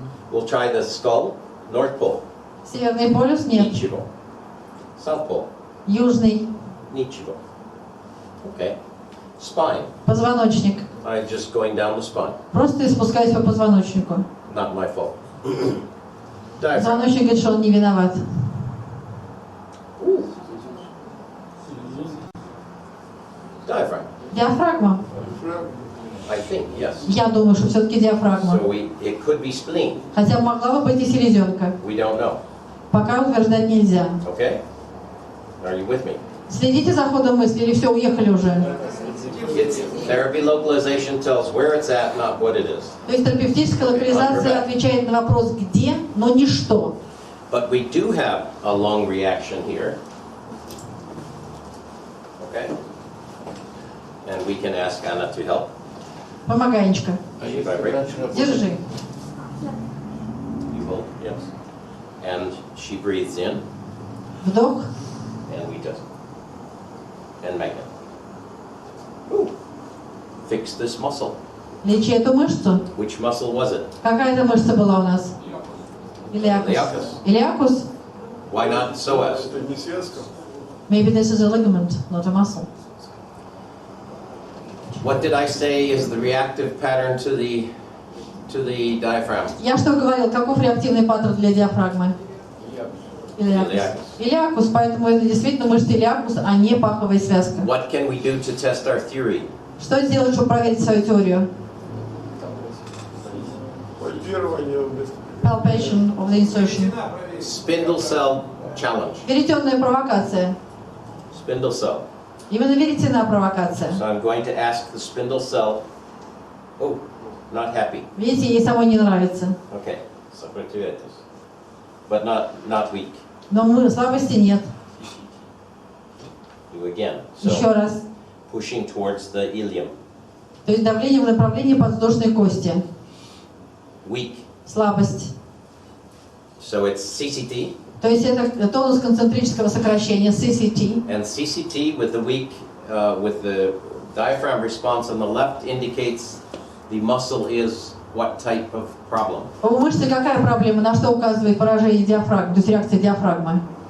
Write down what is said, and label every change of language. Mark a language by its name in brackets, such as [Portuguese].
[English] We'll try the skull, North Pole. [Russian] Северный полюс нет. Ничего. [English] South Pole. [Russian] Южный. Ничего. [English] Okay. Spine. [Russian] Позвоночник. [English] I'm just going down the spine. [Russian] Просто спускаюсь по позвоночнику. [English] Not my fault. Diaphragm. [Russian] Позвоночник говорит, что он не виноват. [English] Diaphragm. [Russian] Диафрагма. [English] I think, yes. [Russian] Я думаю, что все-таки диафрагма. [English] So it could be spleen. [Russian] Хотя могла бы быть и селезенка. [English] We don't know. [Russian] Пока утверждать нельзя. [English] Okay? Are you with me? [Russian] Следите за ходом мысли, или все, уехали уже? [English] Therapy localization tells where it's at, not what it is. [Russian] То есть терапевтическая локализация отвечает на вопрос «где», но не «что». [English] But we do have a lung reaction here. Okay? And we can ask Anna to help. [Russian] Помогай, Анечка. [English] She vibrates. [Russian] Держи. [English] You hold, yes. And she breathes in, [Russian] Вдох. [English] and we just. And magnet. Ooh. Fix this muscle. [Russian] Лечи эту мышцу. [English] Which muscle was it? [Russian] Какая это мышца была у нас? Илиакус. [English] Iliacus. [Russian] Илиакус? [English] Why not psoas? [Russian] Это не связка. [English] Maybe this is a ligament, not a muscle. What did I say is the reactive pattern to the diaphragm? [Russian] Я что говорил, каков реактивный паттерн для диафрагмы? Илиакус. Илиакус, поэтому это действительно мышца илиакус, а не паховая связка. [English] What can we do to test our theory? [Russian] Что сделать, чтобы проверить свою теорию? Пальпирование вместо. [English] Palpation of the insertion. Spindle cell challenge. [Russian] Веретенная провокация. [English] Spindle cell. [Russian] Именно веретенная провокация. [English] So I'm going to ask the spindle cell. Oh, not happy. [Russian] Видите, ей самой не нравится. [English] Okay. [Russian] Сопротивляйтесь. [English] But not weak. [Russian] Но слабости нет. [English] Do again. [Russian] Еще [English] So [Russian] раз. [English] pushing towards the ilium. [Russian] То есть давление в направлении подвздошной кости. [English] Weak. [Russian] Слабость. [English] So it's CCT. [Russian] То есть это тонус концентрического сокращения, CCT. [English] And CCT with the diaphragm response on the left indicates the muscle is what type of problem? [Russian] У мышцы какая проблема? На что указывает поражение диафрагмы, то есть реакция диафрагмы?